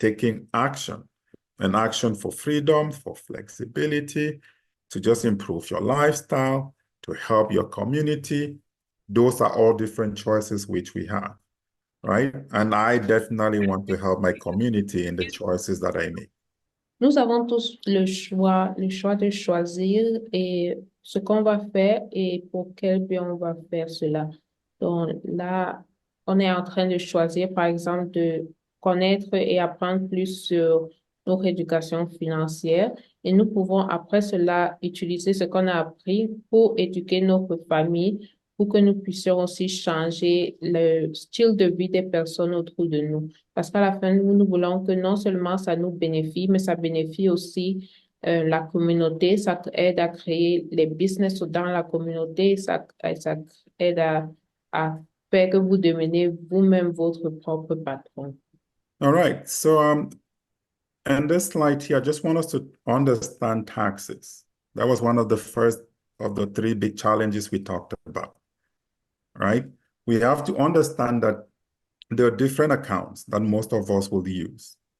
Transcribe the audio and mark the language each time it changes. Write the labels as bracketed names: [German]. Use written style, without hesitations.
[English] Taking action, and action for freedom, for flexibility, to just improve your lifestyle, to help your community. Those are all different choices which we have, right? And I definitely want to help my community in the choices that I make. [French] Nous avons tous le choix de choisir et ce qu'on va faire et pour quel bien on va faire cela. Donc là, on est en train de choisir, par exemple, de connaître et apprendre plus sur notre éducation financière et nous pouvons après cela utiliser ce qu'on a appris pour éduquer notre famille, pour que nous puissions aussi changer le style de vie des personnes autour de nous. Parce qu'à la fin, nous voulons que non seulement ça nous bénéficie, mais ça bénéficie aussi la communauté. Ça aide à créer les business dans la communauté. Ça aide à faire que vous devenez vous-même votre propre patron. [English] All right. So, and this slide here, I just want us to understand taxes. That was one of the first of the three big challenges we talked about, right? We have to understand that there are different accounts that most of us will use.